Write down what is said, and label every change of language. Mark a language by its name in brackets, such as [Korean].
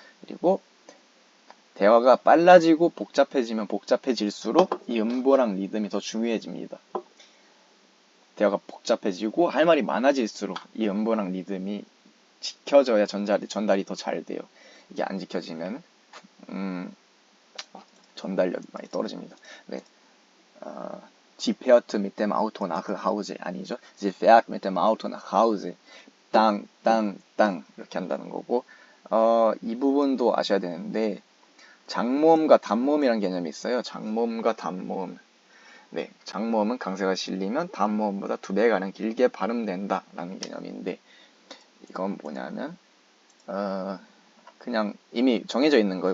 [Korean] 그리고 대화가 빨라지고 복잡해지면 복잡해질수록 이 음보랑 리듬이 더 중요해집니다. 대화가 복잡해지고 할 말이 많아질수록 이 음보랑 리듬이 지켜져야 전달이 더 잘 돼요. 이게 안 지켜지면 전달력이 많이 떨어집니다. 네. [German] Sie fährt mit dem Auto nach Hause. [Korean] 아니죠. [German] Sie fährt mit dem Auto nach Hause. [Korean] 땅, 땅, 땅 이렇게 한다는 거고 이 부분도 아셔야 되는데 장모음과 단모음이라는 개념이 있어요. 장모음과 단모음. 네, 장모음은 강세가 실리면 단모음보다 2배가량 길게 발음된다 라는 개념인데 이건 뭐냐면 그냥 이미 정해져 있는 거예요.